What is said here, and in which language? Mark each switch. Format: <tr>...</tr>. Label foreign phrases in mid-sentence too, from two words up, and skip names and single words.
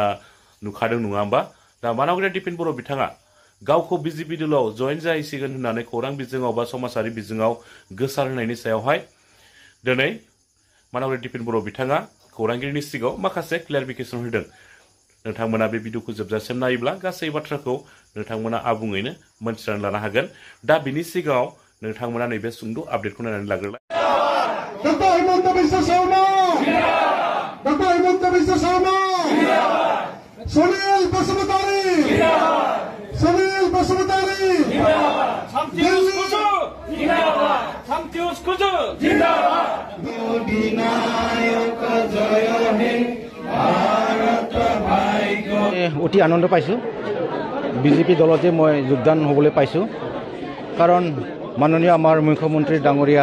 <brx>नुखादों नङा होमबा दा मानगेन्द्र दिपिन बर' बिथाङा गावखौ बिजेपि दोलोआव जयेन जाहैसिगोन होननानै खौरां बिजोङाव बा समाजारि बिजोङाव गोसारहोनायनि सायावहाय दिनै मानगेन्द्र दिपिन बर' बिथाङा खौरांगिरिनि सिगाङाव माखासे क्लेरिफिकेसन होदों नोंथांमोना बे भिडिअखौ जोबजासिम नायोब्ला गासै बाथ्राखौ नोंथांमोना आबुङैनो मोनथिनानै लानो हागोन दा बिनि सिगाङाव नोंथांमोना नैबे सुंद' आपडेटखौ नायनानै लाग्रोलाय डक्टर हेमन्त बिश्व शर्मा डक्टर हेमन्त बिश्व शर्मा सुनील बसुमतारी सुनील बसुमतारी</brx> <as>অতি আনন্দ পাইছোঁ বিজেপি দলতে মই যোগদান হ'বলৈ পাইছোঁ কাৰণ মাননীয় আমাৰ মুখ্যমন্ত্ৰী ডাঙৰীয়া</as>